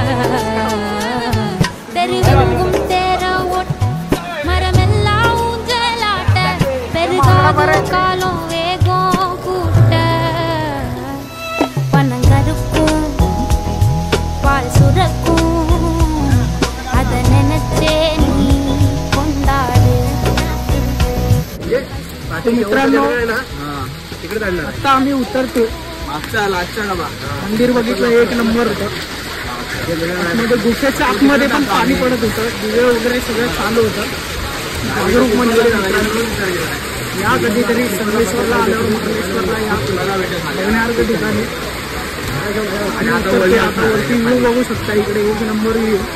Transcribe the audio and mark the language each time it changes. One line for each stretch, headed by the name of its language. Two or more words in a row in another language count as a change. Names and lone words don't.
Tamil: தெருவெங்கும் தேர ஓட்ட மரமெல்லாம் ஊஞ்சலாட்ட பெருகாத காலம் வேகம் கூட்ட பனங்கருக்கும் பால் சுரக்கும் அத நினைச்சே நீ கொண்டாடு
Marathi: मित्रांनो आता आम्ही उतरतो मंदिर बघितलं एक नंबर होतं मध्ये गुफेच्या आतमध्ये पण पाणी पडत होतं दिवे वगैरे सगळं चालू होतं जागरूक मंदिर या कधीतरी संगमेश्वरला आल्यावर मंगेश्वरला या बघण्यासारखं ठिकाणी आणि आता वरती व्ह्यू बघू शकता इकडे एक नंबर व्ह्यू